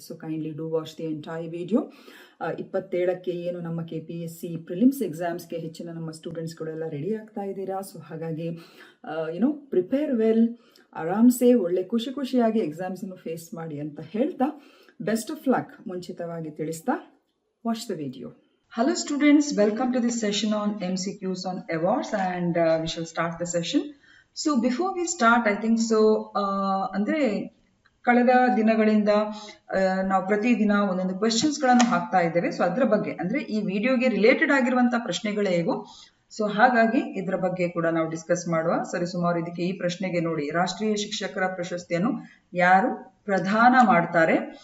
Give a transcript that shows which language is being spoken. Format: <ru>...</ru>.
<en>So kindly do watch the entire video.</en> <kn>27ಕ್ಕೆ ಏನು ನಮ್ಮ KPSC prelims ಎಕ್ಸಾಮ್ಸ್ಗೆ ಹೆಚ್ಚಿನ ನಮ್ಮ ಸ್ಟೂಡೆಂಟ್ಸ್ಗಳೆಲ್ಲ ರೆಡಿ ಆಗ್ತಾ ಇದ್ದೀರಾ. ಸೊ ಹಾಗಾಗಿ ಪ್ರಿಪೇರ್ ವೆಲ್, ಆರಾಮ್ಸೆ ಒಳ್ಳೆ ಖುಷಿಯಾಗಿ ಎಕ್ಸಾಮ್ಸ್ ಅನ್ನು ಫೇಸ್ ಮಾಡಿ ಅಂತ ಹೇಳ್ತಾ, ಬೆಸ್ಟ್ ಆಫ್ ಲಕ್ ಮುಂಚಿತವಾಗಿ ತಿಳಿಸ್ತಾ,</kn> <en>Watch the video. Hello students, welcome to this session on MCQs on awards, and we shall start the session. So before we start, I think so</en> <kn>ಅಂದ್ರೆ ಕಳೆದ ದಿನಗಳಿಂದ ನಾವು ಪ್ರತಿದಿನ ಒಂದೊಂದು ಕ್ವೆಶ್ಚನ್ಸ್ ಗಳನ್ನು ಹಾಕ್ತಾ ಇದ್ದೇವೆ. ಸೊ ಅದರ ಬಗ್ಗೆ, ಅಂದ್ರೆ ಈ ವಿಡಿಯೋಗೆ ರಿಲೇಟೆಡ್ ಆಗಿರುವಂತಹ ಪ್ರಶ್ನೆಗಳೇ ಇವು. ಸೊ ಹಾಗಾಗಿ ಇದರ ಬಗ್ಗೆ ಕೂಡ ನಾವು ಡಿಸ್ಕಸ್ ಮಾಡುವ. ಸರಿಸುಮಾರು ಇದಕ್ಕೆ ಈ ಪ್ರಶ್ನೆಗೆ ನೋಡಿ, ರಾಷ್ಟ್ರೀಯ ಶಿಕ್ಷಕರ ಪ್ರಶಸ್ತಿಯನ್ನು ಯಾರು ಪ್ರದಾನ ಮಾಡ್ತಾರೆ?</kn>